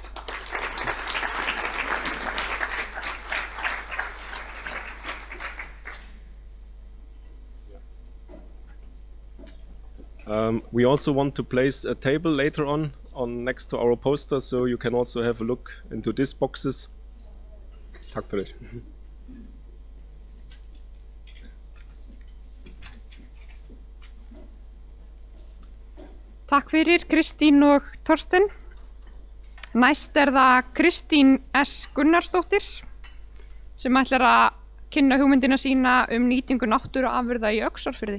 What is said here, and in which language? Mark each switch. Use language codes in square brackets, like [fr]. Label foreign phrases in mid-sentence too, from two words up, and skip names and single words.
[en] We also want to place a table later on next to our poster, so you can also have a look into these boxes. [sv] Tack för det. [is] Takk fyrir Kristín og Thorsten. Næst það Kristín S. Gunnarsdóttir sem ætlar að kynna hugmyndina sína nýtingu náttúruafurða í Öxarfirði.